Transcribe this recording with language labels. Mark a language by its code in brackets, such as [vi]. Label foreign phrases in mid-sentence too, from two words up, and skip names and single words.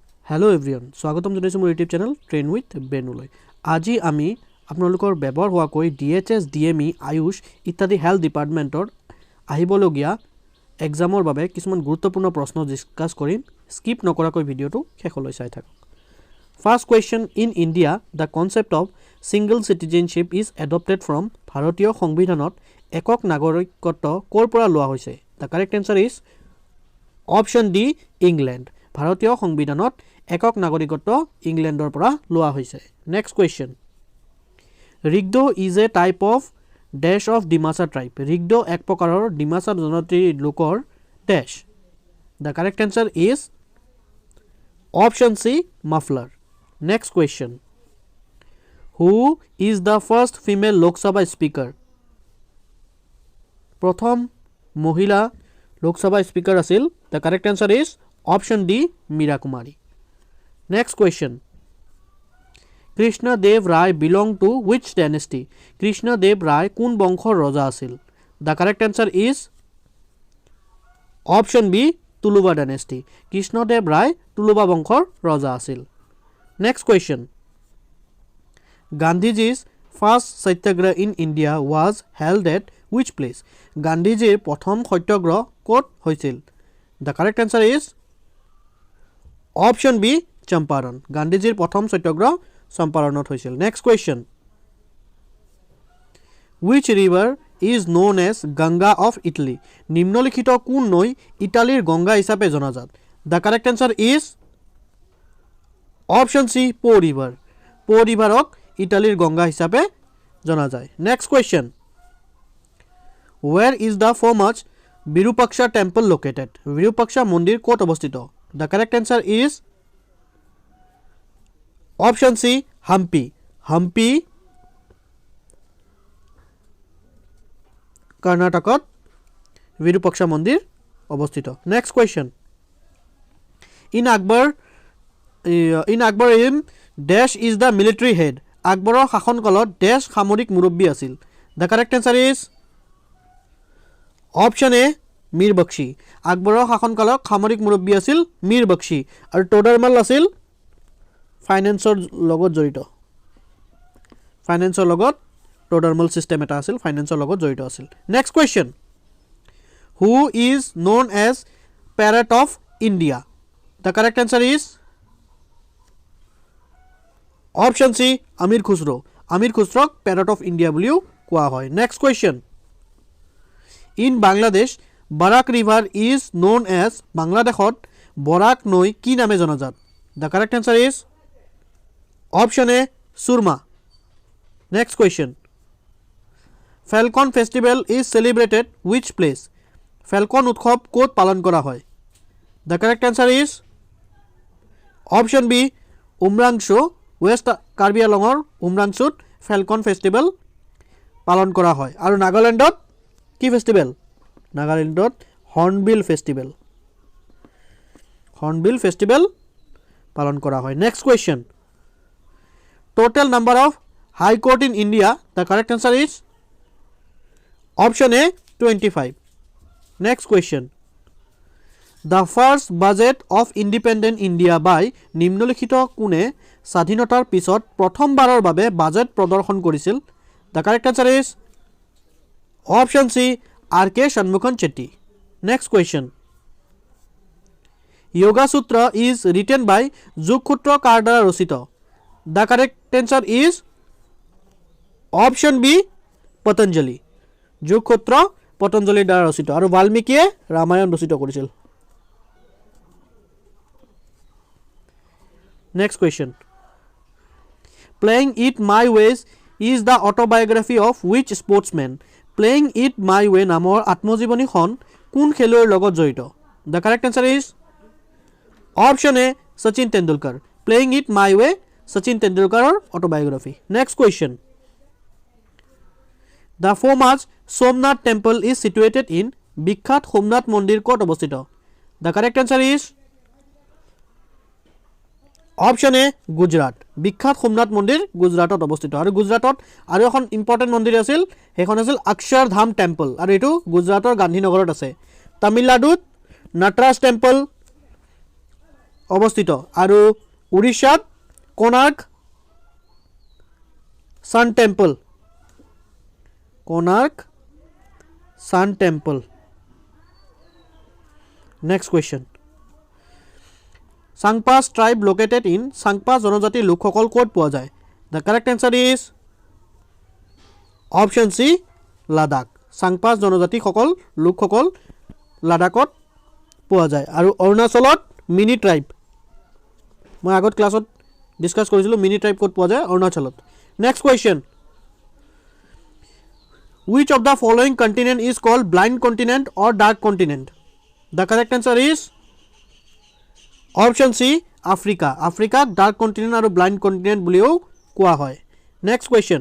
[en] Hello everyone, [as] স্বাগতম জনাইছো মোৰ ইউটিউব চেনেল ট্ৰেইন উইথ বেনুলৈ। আজি আমি আপোনালোকৰ ব্যৱহাৰ হোৱা কৈ DHS, DME, আয়ুষ ইত্যাদি [en] health department [as] আহিবলগীয়া এক্সামৰ বাবে কিছুমান গুৰুত্বপূৰ্ণ প্ৰশ্ন ডিসকাস কৰিম। স্কিপ নকৰাকৈ ভিডিওটো শেষলৈ চাই থাকক। [en] First question, in India the concept of single citizenship is adopted from [as] ভাৰতীয় সংবিধানত একক নাগৰিকত্ব কৰ পৰা লোৱা হৈছে? [en] The correct answer is option D, England. [as] ভাৰতীয় সংবিধানত একক নাগৰিকত্ব ইংল্যান্ডৰ পৰা লোৱা হৈছে। [en] Next question, ৰিগডো is a type of dash of ডিমাসা tribe। [as] ৰিগডো এক প্ৰকাৰৰ ডিমাসা জনজাতিৰ লোকৰ ড্যাশ। [en] The correct answer is option C, muffler. Next question, who is the first female লোকসভা speaker? [as] প্ৰথম মহিলা লোকসভা স্পিকাৰ আছিল। [en] The correct answer is option D, Meera Kumari. Next question, Krishna Dev Rai belong to which dynasty? [as] Krishna Dev Rai কোন বংশৰ ৰজা আছিল? [en] The correct answer is option B, Tuluva dynasty. [as] Krishna Dev Rai Tuluva বংশৰ ৰজা আছিল। [en] Next question, Gandhiji's first satyagraha in India was held at which place? [as] গান্ধীজীৰ প্ৰথম সত্যাগ্ৰহ ক'ত হৈছিল? [en] The correct answer is option B, Champaran. [as] গান্ধীজীৰ প্ৰথম সত্যাগ্ৰহ চম্পাৰণত হৈছিল। [en] Next question, which river is known as Ganga of Italy? [as] নিম্নলিখিত কোন নৈ ইটালীৰ গংগা হিচাপে জনাজাত? [en] The correct answer is option C, Po river. [as] Po riverক ইটালীৰ গংগা হিচাপে জনা যায়। [en] নেক্সট কোৱেশ্চন, where is the famous Virupaksha Temple located? [as] Virupaksha মন্দিৰ ক'ত অৱস্থিত? [en] The correct answer is option C, Hampi. [as] Hampi কৰ্ণাটকত Virupaksha মন্দিৰ অৱস্থিত। [en] Next question, in Akbar dash is the military head. [as] আকবৰৰ শাসনকালত dash সামৰিক মুৰব্বী আছিল। [en] The correct answer is option A, মীৰ বখশী। [as] আকবৰৰ শাসনকালত সামৰিক মুৰব্বী আছিল মীৰ বখশী আৰু টোডাৰমাল আছিল ফাইনেন্সৰ লগত জড়িত। ফাইনেন্সৰ লগত টোডাৰমাল সিস্টেম এটা আছিল, ফাইনেন্সৰ লগত জড়িত আছিল। [en] নেক্সট কোৱেশ্চন, Who is known as Parrot of India? The correct answer is option C, আমিৰ খুসৰো। [as] আমিৰ খুসৰক [en] Parrot of India [as] বুলিও কোৱা হয়। [en] Next question, in Bangladesh Barak river is known as, [as] বাংলাদেশত বৰাক নৈ কি নামে জনাজাত? [en] The correct answer is option A, Surma. Next question, Falcon festival is celebrated which place? [as] Falcon উৎসৱ ক'ত পালন কৰা হয়? [en] The correct answer is option B, Umrangso. [as] West Karbi Anglongৰ উমৰাংচুত [en] Falcon festival [as] পালন কৰা হয়। আৰু নাগালেণ্ডত কি ফেষ্টিভেল? নাগালেণ্ডত হৰ্ণবিল ফেষ্টিভেল। হৰ্ণবিল ফেষ্টিভেল পালন কৰা হয়। [en] Next question, total number of High Court in India? The correct answer is option A, 25. Next question, the first budget of independent India by? [as] নিম্নলিখিত কোনে স্বাধীনতাৰ পিছত প্ৰথমবাৰৰ বাবে বাজেট প্ৰদৰ্শন কৰিছিল? [en] The correct answer is option C, R.K. Shanmughan Chetty. Next question, Yogasutra is written by Yogasutra [as] কাৰ দ্বাৰা ৰচিত? [en] The correct answer is option B, Patanjali. [as] Yogasutra পতঞ্জলিৰ দ্বাৰা ৰচিত আৰু বাল্মীকিয়ে ৰামায়ণ ৰচিত কৰিছিল। [en] Next question, Playing It My Ways is the autobiography of which sportsman? [as] Playing It My Way নামৰ আত্মজীৱনীখন কোন খেলুৱৈৰ লগত জড়িত? [en] The correct answer is option A, Sachin Tendulkar. [as] Playing It My Way Sachin Tendulkaৰৰ autobiography. [en] Next question, The famous Somnath Temple is situated in? [as] বিখ্যাত সোমনাথ মন্দিৰ ক'ত অৱস্থিত? [en] The correct answer is option A, গুজৰাট। [as] বিখ্যাত সোমনাথ মন্দিৰ গুজৰাটত অৱস্থিত। আৰু গুজৰাটত আৰু এখন ইম্পৰ্টেণ্ট মন্দিৰ আছিল, সেইখন আছিল অক্ষৰধাম টেম্পল, আৰু এইটো গুজৰাটৰ গান্ধীনগৰত আছে। তামিলনাডুত নটৰাজ টেম্পল অৱস্থিত আৰু উৰিষ্যাত কোনাৰ্ক সান টেম্পল [en] Next question. Sangpas tribe located in [as] Sangpa জনজাতি লোকসকল ক'ত পোৱা যায়? [en] The correct answer is option C, Ladakh. [as] Sangpas জনজাতি লোকসকল লাডাখত পোৱা যায় আৰু অৰুণাচলত [en] mini tribe [as] মই আগত ক্লাছত ডিসকাস কৰিছিলো [en] mini tribe [as] ক'ত পোৱা যায় অৰুণাচলত [en] Next question. Which of the following continent is called blind continent or dark continent? The correct answer is option C, Africa. [as] Africa [en] dark continent [as] আৰু [en] blind continent [as] বুলিও কোৱা হয় [en] Next question.